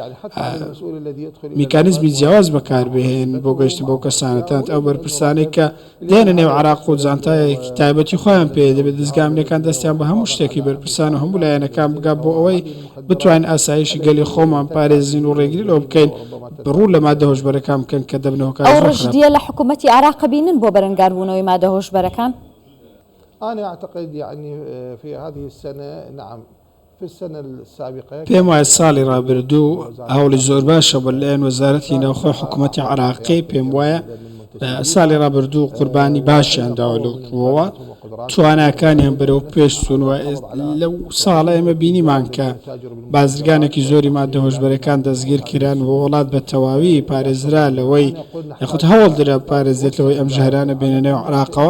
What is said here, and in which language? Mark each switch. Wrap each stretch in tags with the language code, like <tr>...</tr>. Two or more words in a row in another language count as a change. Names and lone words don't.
<ckb>میکانیزمی جیاواز بەکاربهێن بۆ گەشتن بۆ کەسانەتان ئەو بەرپرسانەی کە دێنە نێو عێراق و جانتایەکی تایبەتی خۆیان پێ دەبێت دەستگا ئەمریکان دەستیان بە هەموو شتێکی بەرپرسان و هەموو لایەنەکان بگات بۆ ئەوەی بتوانین ئاسایشی گەلی خۆمان پارێزین و ڕێگری لەوە بکەین بڕوو لە مادە هۆشبەرەکان بکەن کە دەبنەوە کار ئەو ڕژدیە لە حکوومەتی عێراق بینن بۆ بەرەنگاربوونەوەی مادە هۆشبەرەکان؟</ckb> <ar>أنا أعتقد يعني في هذه السنة نعم في السنة السابقة</ar> <ckb>پێم وایە ساڵی ڕابردوو هەوڵی زۆر باشە بە لایەن وەزارەتی ناوخۆی حکوومەتی عێراقی پێم وایە ساڵی ڕابردوو قوربانی باشیان داوە لەو ڕووەوە تواناکانیان بەرەو پێش چوونەوە لەو ساڵە ئێمە بینیمان کە بازرگانێکی زۆری مادە هۆشبەرەکان دەستگیر کران و وڵات بە تەواوی پارێزرا لەوەی یاخود هەوڵ درا پارێزێتەوەی ئەم ژەهرانە بێنە نێو عێراقەوە.</ckb>